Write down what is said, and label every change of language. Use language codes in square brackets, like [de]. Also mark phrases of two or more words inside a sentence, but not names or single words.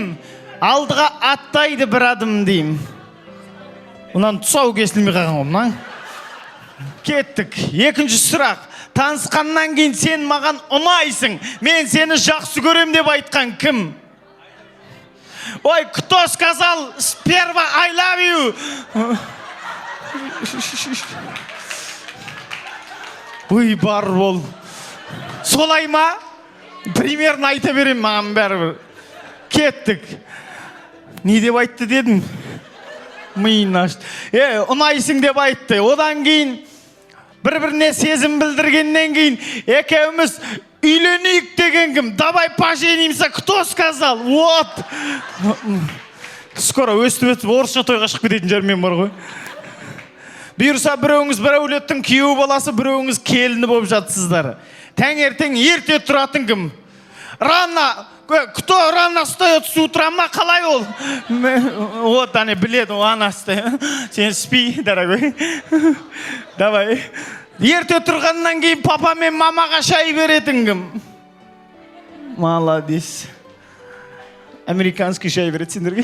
[kk] Алдыға аттайды бір адым дейм. Онан тұсау кесілмей қалған ғымнан. Кеттік. Екінші сұрақ. Танысқаннан кейін сен маған ұнайсың. Мен сені жақсы көрем деп айтқан кім? Ой, [ru] кто сказал сперва [en] I love you? [kk] Ой, бар бол. Солай ма? Примерно айта берем маған бәрібір. Кеттік. Не деп айтты дедің? Миын ашты. Ұнайсың деп айтты. Одан кейін бір-біріне сезім білдіргеннен кейін екеуміз үйленейік деген кім? [ru] Давай поженимся. Кто сказал? Вот. [kk] Скоро өстіп орысша тойға шығып кететін жермен бар ғой. Бұйырса біреуіңіз бір әулеттің күйеу баласы, біреуіңіз келіні болып жатсыздар. Таңертең ерте тұратын кім? [ru] Рано. Кто рано встает с утра, [kk] қалай ол? Вот, ане біледі, ана встает. [ru] Сен спи, дорогой. Давай. [kk] Ерте тұрғаннан кейін папа мен мамаға шай беретін кім? Молодец. Американский шай береді сендерге.